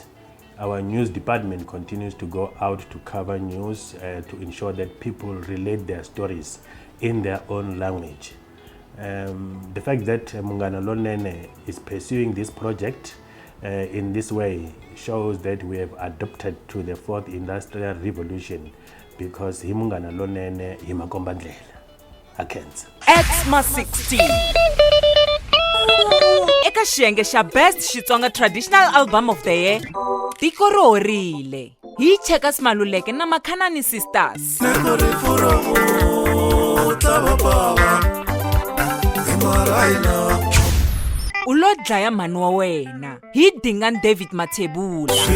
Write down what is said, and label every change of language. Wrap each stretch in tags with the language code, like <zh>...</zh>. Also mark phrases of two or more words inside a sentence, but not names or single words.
<en>Our news department continues to go out to cover news to ensure that people relate their stories in their own language. The fact that Mngana Lonene is pursuing this project in this way shows that we have adopted to the 4th Industrial Revolution because Mngana Lonene</en> <ts>himakombandlela akhenza. XMA16 eka xiyenge xa Best Xitsonga Traditional Album of the Year, tiko ro horile hi cheka Simaluleke na Makhanani Sisters. Ulo dlaya mhani wa wena hi Dingani David Mathebula.</ts>